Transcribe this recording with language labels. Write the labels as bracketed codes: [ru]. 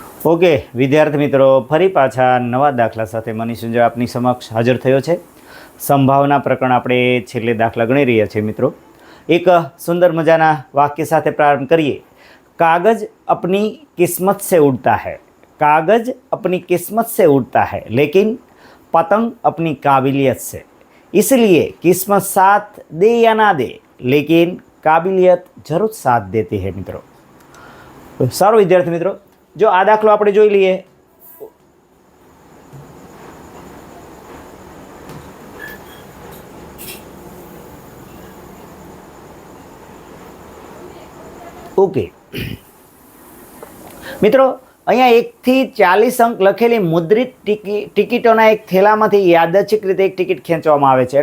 [gu] Okay વિદ્યાર્થી મિત્રો, ફરી પાછા નવા દાખલા સાથે મનીષ સુંજર આપની સમક્ષ હાજર થયો છે. સંભાવના પ્રકરણ આપણે છેલ્લે દાખલા ગણી રહ્યા છીએ મિત્રો. એક સુંદર મજાના વાક્ય સાથે પ્રારંભ કરીએ. [hi] કાગજ अपनी किस्मत से उड़ता है, कागज अपनी किस्मत से उड़ता है, लेकिन पतंग अपनी काबिलियत से. इसलिए किस्मत साथ दे या ना दे, लेकिन काबिलियत जरूर साथ देती है મિત્રો. [gu] સારો વિદ્યાર્થી મિત્રો, જો આ દાખલો આપણે જોઈ લઈએ. ઓકે મિત્રો, અહીંયા 1 થી 40 અંક લખેલી મુદ્રિત ટિકિટોના એક થેલામાંથી યાદચ્છિક રીતે એક ટિકિટ ખેંચવામાં આવે છે.